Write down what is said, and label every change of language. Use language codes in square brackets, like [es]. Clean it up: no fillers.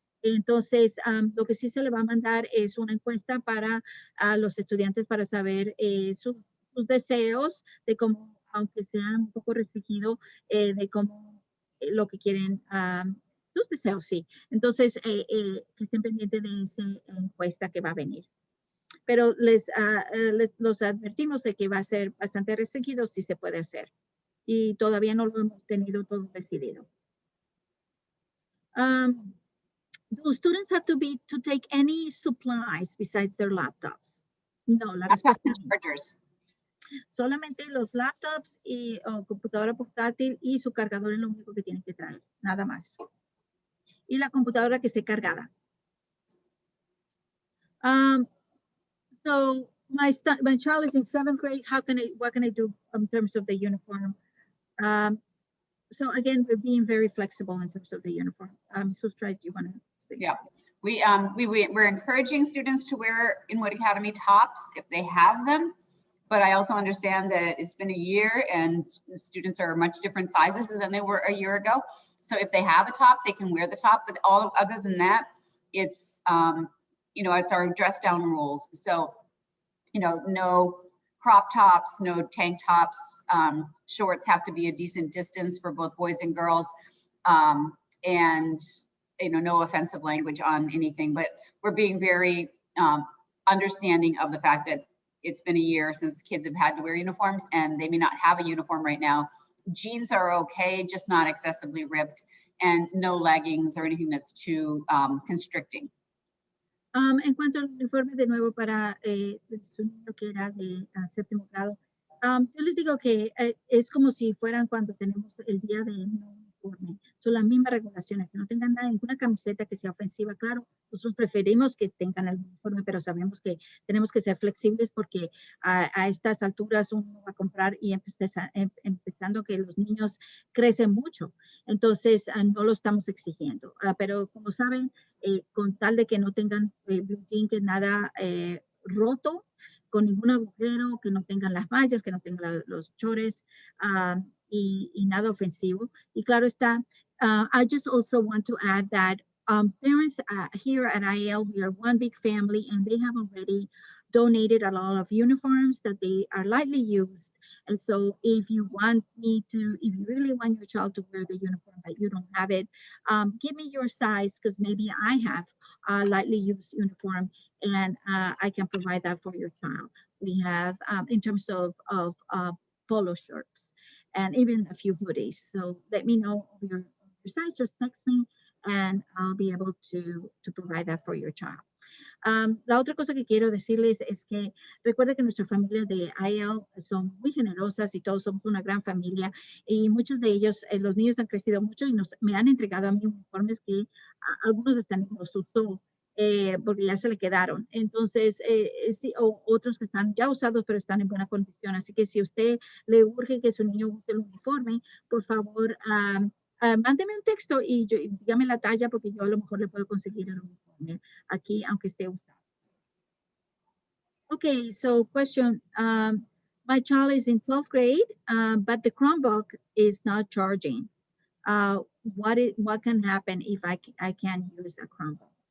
[es] Entonces, lo que sí se le va a mandar es una encuesta para los estudiantes para saber sus deseos de cómo, aunque sean un poco restringido, de cómo lo que quieren, sus deseos, sí. Entonces, que estén pendientes de esa encuesta que va a venir. Pero los advertimos de que va a ser bastante restringido si se puede hacer. Y todavía no lo hemos tenido todo decidido. [en] Do students have to take any supplies besides their laptops? [es] No, la [en] Laptops [es] respuesta [en] and [es] es no. [en] chargers. [es] Solamente los laptops y computadora portátil y su cargador es lo único que tienen que traer, nada más. Y la computadora que esté cargada. [en] So my child is in 7th grade. What can I do in terms of the uniform? So again, we're being very flexible in terms of the uniform. Sustra, do you want to say? Yeah, we're encouraging students to wear Inwood Academy tops if they have them. But I also understand that it's been a year and the students are much different sizes than they were a year ago. So if they have a top, they can wear the top. But other than that, it's it's our dress down rules. So no crop tops, no tank tops. Shorts have to be a decent distance for both boys and girls. And no offensive language on anything, but we're being very understanding of the fact that it's been a year since kids have had to wear uniforms and they may not have a uniform right now. Jeans are okay, just not excessively ripped, and no leggings or anything that's too constricting. [es] En cuanto al uniforme, de nuevo, para su niño que era de séptimo grado, yo les digo que es como si fueran cuando tenemos el día de no uniforme. Son las mismas regulaciones, que no tengan nada, ninguna camiseta que sea ofensiva. Claro, nosotros preferimos que tengan el uniforme, pero sabemos que tenemos que ser flexibles porque a estas alturas uno va a comprar y empezando que los niños crecen mucho. Entonces, no lo estamos exigiendo. Pero como saben, con tal de que no tengan blue jean, que nada roto, con ningún agujero, que no tengan las mallas, que no tengan los chores y nada ofensivo. Y claro está, [en] I just also want to add that parents here at IAL, we are one big family and they have already donated a lot of uniforms that they are lightly used. And so if you really want your child to wear the uniform, but you don't have it, give me your size because maybe I have a lightly used uniform and I can provide that for your child. We have, in terms of polo shirts and even a few hoodies. So let me know your size, just text me and I'll be able to provide that for your child. [es] La otra cosa que quiero decirles es que recuerden que nuestras familias de IAL son muy generosas y todos somos una gran familia y muchos de ellos, los niños han crecido mucho y me han entregado a mí uniformes que algunos están en los usó porque ya se le quedaron. Entonces, sí, o otros que están ya usados pero están en buena condición. Así que si usted le urge que su niño use el uniforme, por favor, mándeme un texto y dígame la talla porque yo a lo mejor le puedo conseguir el uniforme aquí, aunque esté usado. [en] Okay, so question. My child is in 12th grade, but the Chromebook is not charging. What can happen if I can't use a Chromebook?